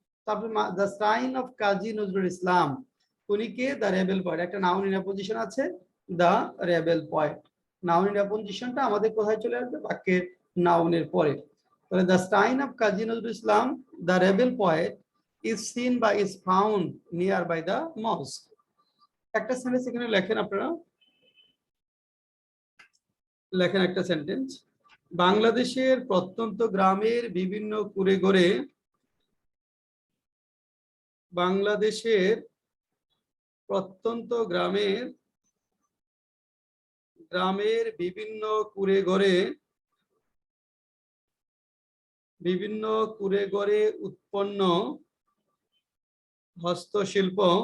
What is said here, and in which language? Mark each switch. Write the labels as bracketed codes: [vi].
[bn] তারপর [en] the shrine of [bn] Kazi Nazrul Islam, উনি কে? [en] the rebel point, [bn] একটা নাউন ইন পজিশন আছে the rebel point. Noun in পজিশনটা আমাদের কোথায় চলে আসবে? বাক্যের নাউনের পরে। তাহলে [en] the shrine of Kazi Nazrul Islam, the rebel poet is seen [bn] বা [en] is found near by the mosque. [bn] একটা সেন্টেন্স এখানে লেখেন আপনারা, লেখেন একটা সেন্টেন্স। বাংলাদেশের প্রত্যন্ত গ্রামের বিভিন্ন কুঁড়ে ঘরে, বাংলাদেশের প্রত্যন্ত গ্রামের বিভিন্ন কুঁড়ে ঘরে, বিভিন্ন কুঁড়ে ঘরে উৎপন্ন হস্তশিল্প,